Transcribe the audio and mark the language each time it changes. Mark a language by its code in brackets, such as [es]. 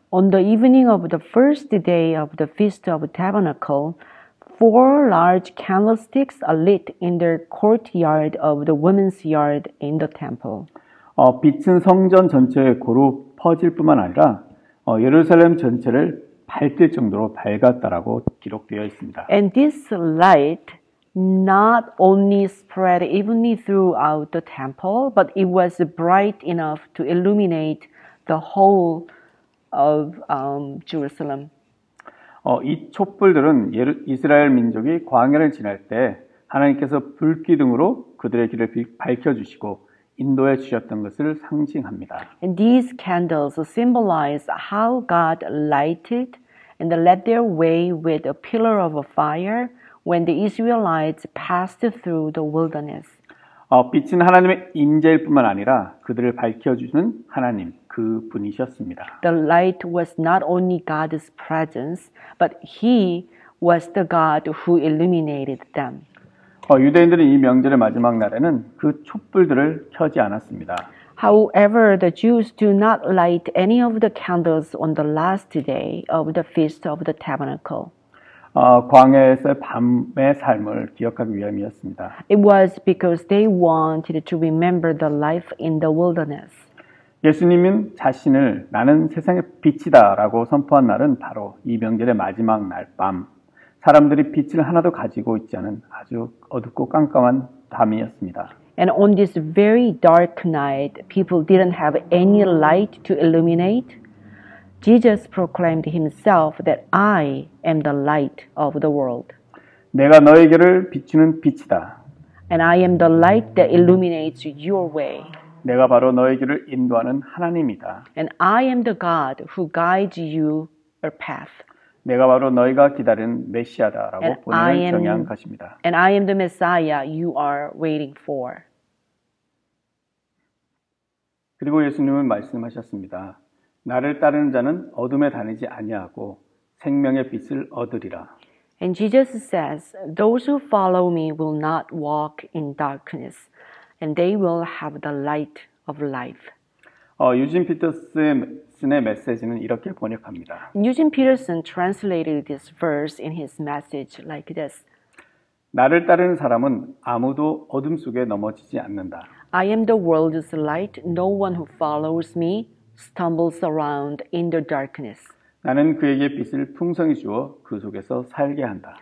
[en] On the evening of the first day of the Feast of Tabernacle, 4 large candlesticks are lit in the courtyard of the women's yard in the temple. [ko] 빛은 성전 전체에 고루 퍼질 뿐만 아니라 예루살렘 전체를 밝힐 정도로 밝았다라고 기록되어 있습니다. [en] And this light not only spread evenly throughout the temple, but it was bright enough to illuminate the whole of Jerusalem. [ko] 이 촛불들은 이스라엘 민족이 광야를 지날 때 하나님께서 불기둥으로 그들의 길을 밝혀주시고 인도해 주셨던 것을 상징합니다. [en] And these candles symbolize how God lighted and led their way with a pillar of fire when the Israelites passed through the wilderness. [ko] 빛은 하나님의 임재일 뿐만 아니라 그들을 밝혀주는 하나님, 그 분이셨습니다. [en] The light was not only God's presence, but He was the God who illuminated them. [ko] 유대인들은 이 명절의 마지막 날에는 그 촛불들을 켜지 않았습니다. [en] However, the Jews do not light any of the candles on the last day of the Feast of the Tabernacle. [ko] 광야에서의 밤의 삶을 기억하기 위함이었습니다. [en] It was because they wanted to remember the life in the wilderness. [ko] 예수님은 자신을 나는 세상의 빛이다 라고 선포한 날은 바로 이 명절의 마지막 날 밤, 사람들이 빛을 하나도 가지고 있지 않은 아주 어둡고 깜깜한 밤이었습니다. [en] And on this very dark night, people didn't have any light to illuminate. Jesus proclaimed himself that I am the light of the world. [ko] 내가 너에게를 비추는 빛이다. [en] And I am the light that illuminates your way. [ko] 내가 바로 너에게를 인도하는 하나님이다. [en] And I am the God who guides you a path. [ko] 내가 바로 너희가 기다리는 메시아다라고 [en] And [ko] 본인을 정의한 것입니다. [en] And I am the Messiah you are waiting for. [ko] 그리고 예수님은 말씀하셨습니다. 나를 따르는 자는 어둠에 다니지 아니하고 생명의 빛을 얻으리라. [en] And Jesus says, those who follow me will not walk in darkness, and they will have the light of life. [ko] 유진 피터슨의 메시지는 이렇게 번역합니다. [en] Eugene Peterson translated this verse in his message like this. [ko] 나를 따르는 사람은 아무도 어둠 속에 넘어지지 않는다. [en] I am the world's light. No one who follows me stumbles around in the darkness. [ko] 나는 그에게 빛을 풍성히 주어 그 속에서 살게 한다.